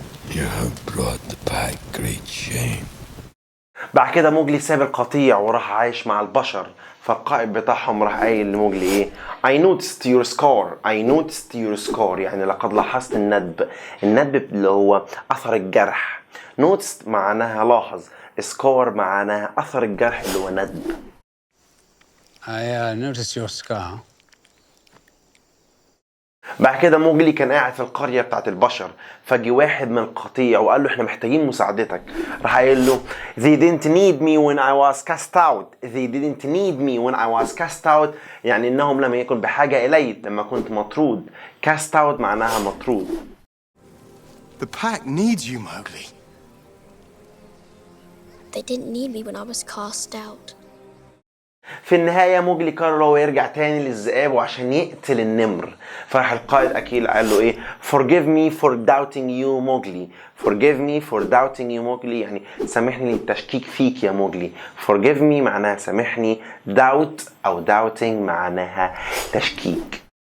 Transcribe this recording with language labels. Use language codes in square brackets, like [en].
[en] You have brought the pack great shame. [ar] بعد كده موجلي ساب القطيع وراح عايش مع البشر، فالقائد بتاعهم راح قايل لموجلي ايه [en] I noticed your scar. I noticed your scar [ar] يعني لقد لاحظت الندب. الندب اللي هو أثر الجرح. noticed معناها لاحظ، scar معناها أثر الجرح اللي هو ندب. [en] I noticed your scar. [ar] بعد كده موجلي كان قاعد في القرية بتاعت البشر، فجي واحد من القطيع وقال له احنا محتاجين مساعدتك. راح قايل له [en] they didn't need me when I was cast out. they didn't need me when I was cast out [ar] يعني انهم لم يكن بحاجة الي لما كنت مطرود. cast out معناها مطرود. [en] The pack needs you, Mowgli. They didn't need me when I was cast out. [ar] في النهاية موجلي قرر هو يرجع تاني للذئاب وعشان يقتل النمر. فراح القائد أكيل قال له إيه [en] forgive me for doubting you [ar] موجلي. [en] forgive me for doubting you [ar] موجلي يعني سامحني للتشكيك فيك يا موجلي. [en] forgive me [ar] معناها سامحني. doubt أو doubting معناها تشكيك.